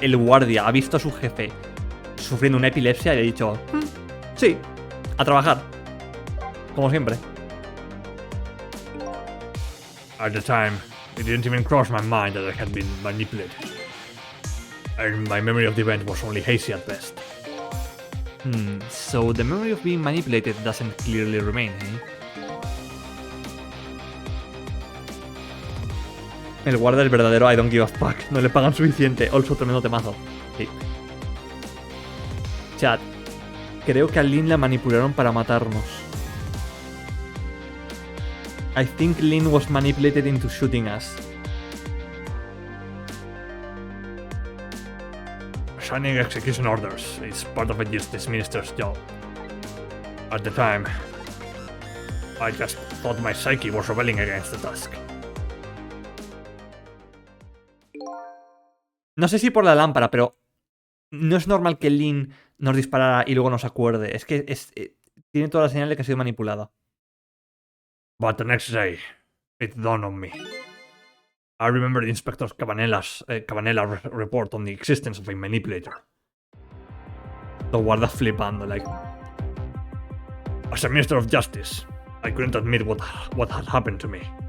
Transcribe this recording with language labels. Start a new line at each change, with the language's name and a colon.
Spanish: El guardia ha visto a su jefe sufriendo una epilepsia y le ha dicho: sí, a trabajar. Como siempre.
English: At the time, it didn't even cross my mind that I had been manipulated. And my memory of the event was only hazy at best. So the memory of being manipulated doesn't clearly remain, eh?
Spanish: El guarda el verdadero
English: I don't give a fuck.
Spanish: No le pagan suficiente.
English: Also,
Spanish: tremendo temazo. Sí.
English: Chat.
Spanish: Creo que a Lynn la manipularon para matarnos.
English: I think Lynn was manipulated into shooting us. Signing execution orders is part of a justice minister's job. At the time, I just thought my psyche was rebelling against the task.
Spanish: No sé si por la lámpara, pero no es normal que Lynn nos disparara y luego nos acuerde. Es que tiene toda la señal de que ha sido manipulada.
English: But the next day, it dawned on me. I remember the Inspector Cabanella's report on the existence of a manipulator.
Spanish: Lo guarda flipando,
English: like... As a Minister of Justice, I couldn't admit what had happened to me.